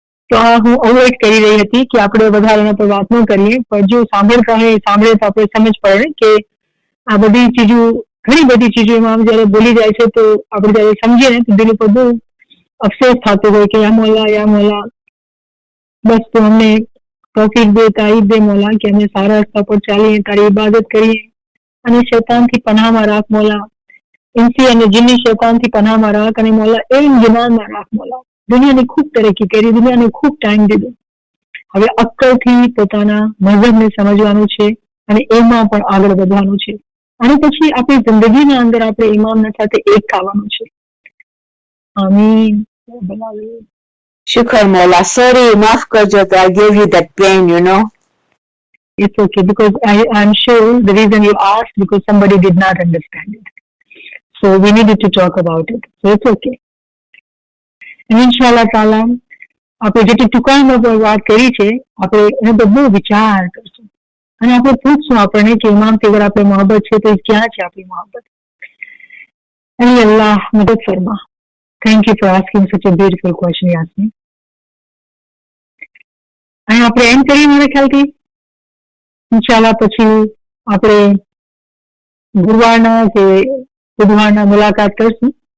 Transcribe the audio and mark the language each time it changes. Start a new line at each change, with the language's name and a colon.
Gujarati: તો આ હું અવોઇડ કરી રહી હતી કે આપણે વધારે એના પર વાત ન કરીએ, પણ જો સાંભળતા હોય સાંભળે તો આપણે સમજ પડે કે આ બધી ચીજો, ઘણી બધી ચીજો એમાં જયારે બોલી જાય છે તો આપણે જયારે સમજીએ ને તો દિલ ઉપર બહુ અફસોસ થતો હોય કે યા મોલા બસ તું અમને તૌફીક દે, તારીફ દે મોલા કે અમે સારા રસ્તા પર ચાલીએ, તારી ઇબાદત કરીએ અને શૈતાનથી પનાહમાં રાખ મોલા, ઇન્સી અને જીની શૈતાનથી પનાહમાં રાખ અને મોલા એમ જ્ઞાનમાં રાખ મોલા. દુનિયાની ખૂબ તરક્કી કરી, દુનિયાને ખૂબ ટાઈમ દીધો, હવે અક્કલથી પોતાના મઝહબને સમજવાનું છે અને એમાં પણ આગળ વધવાનું છે. અને પછી આપણી જિંદગીના અંદર આપણે ઇમામના સાથે એક થવાનું છે. આમીન. Shukr Mola.
English: Sorry,
Gujarati: maaf karjo,
English: I gave you that pain, you know. It's okay, because I'm sure the reason you asked because somebody did not understand it. So we needed to talk about it. So it's okay. And inshallah ta'ala,
Gujarati: આપણે જેટલી ટૂંકાણમાં પર વાત કરી છે, આપણે એનો બધો વિચાર કરશું અને આપણે પૂછશું આપણને કે ઇમામથી અગર આપણે મોહબ્બત છે તો ક્યાં છે આપણી મોહબ્બત? અને અલ્લાહ મદદ ફરમા.
English: Thank you for asking such a beautiful question, Yasmin.
Gujarati: અને આપણે એમ કરીએ મારા ખ્યાલથી ઇન્શાલ્લાહ પછી આપણે ગુરુવારના કે બુધવારના મુલાકાત કરશું.